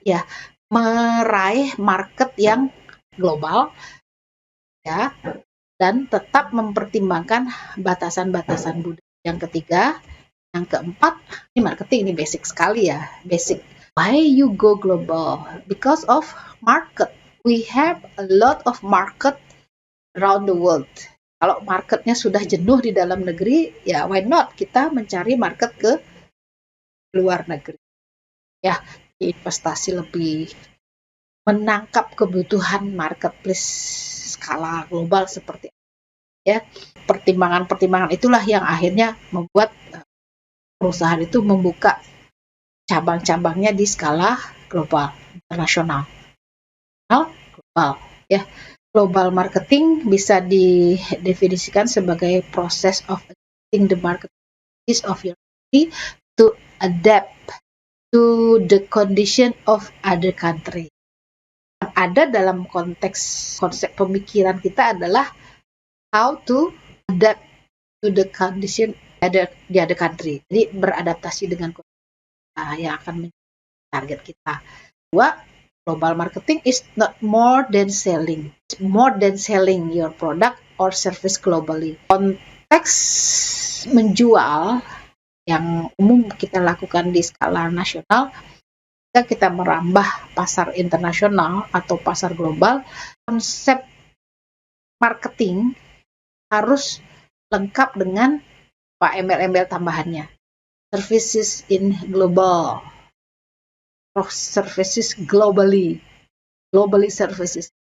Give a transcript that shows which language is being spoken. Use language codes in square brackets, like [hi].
[id] ya meraih market yang global ya, dan tetap mempertimbangkan batasan-batasan budaya. Yang ketiga, yang keempat, ini marketing, ini basic sekali ya, basic. [en] Why you go global? Because of market. We have a lot of market around the world. [id] Kalau marketnya sudah jenuh di dalam negeri, ya [en] why not [id] kita mencari market ke luar negeri. Ya, investasi lebih menangkap kebutuhan marketplace skala global seperti ya. Pertimbangan-pertimbangan itulah yang akhirnya membuat perusahaan itu membuka cabang-cabangnya di skala global, internasional, global. [en] Ya, global marketing [id] bisa didefinisikan sebagai proses [en] of adapting the market of your country to adapt to the condition of other country. [id] Yang ada dalam konsep pemikiran kita adalah [en] how to adapt to the condition di other country. [id] Jadi beradaptasi dengan yang akan menjadi target kita. [en] Dua, global marketing is not more than selling. It's more than selling your product or service globally. [id] Konteks menjual yang umum kita lakukan di skala nasional, jika kita merambah pasar internasional atau pasar global, konsep marketing harus lengkap dengan embel-embel tambahannya. [en] Services in global, services globally services.